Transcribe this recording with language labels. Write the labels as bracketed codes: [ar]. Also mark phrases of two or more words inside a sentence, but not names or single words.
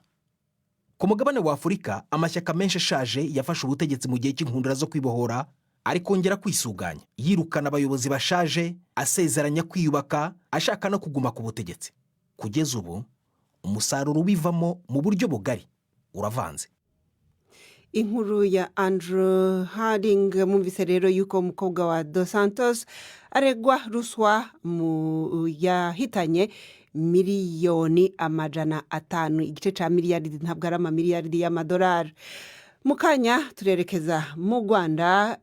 [rw] Ku mugabane wa Afurika, amashyaka menshi ashaje yafashe ubutegetsi mu gihe cy'inkundura zo kwibohora, ari kongera kwisuganya, yirukana abayobozi bashaje, asezeranya kwiyubaka, ashaka no kuguma ku butegetsi. Kugeza ubu umusaruro ubivamo mu buryo bugari uravanze. Inkuru ya Andrew Harding. [rn] Mwumvise rero yuko umukobwa wa Dos Santos aregwa ruswa yahitanye miliyoni 500, igice ca miliyaridi, ntabwo ari amamiliyaridi y'amadolari. Mu kanya turerekeza mu Rwanda.